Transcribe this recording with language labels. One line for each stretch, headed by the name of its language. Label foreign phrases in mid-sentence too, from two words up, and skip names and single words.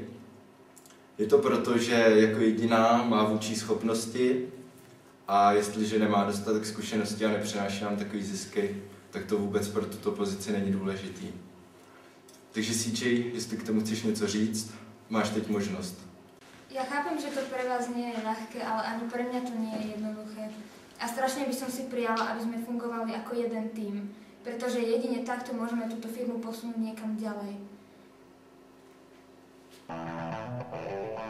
Czech: Je to proto, že jako jediná má vůči schopnosti a jestliže nemá dostatek zkušeností a nepřináší nám takový zisky, tak to vůbec pro tuto pozici není důležitý. Takže CJ, jestli k tomu chceš něco říct, máš teď možnost.
Slovak: Ja chápem, že to pre vás nie je ľahké, ale ani pre mňa to nie je jednoduché. A strašne by som si prijala, aby sme fungovali ako jeden tím, pretože jedine takto môžeme túto firmu posunúť niekam ďalej.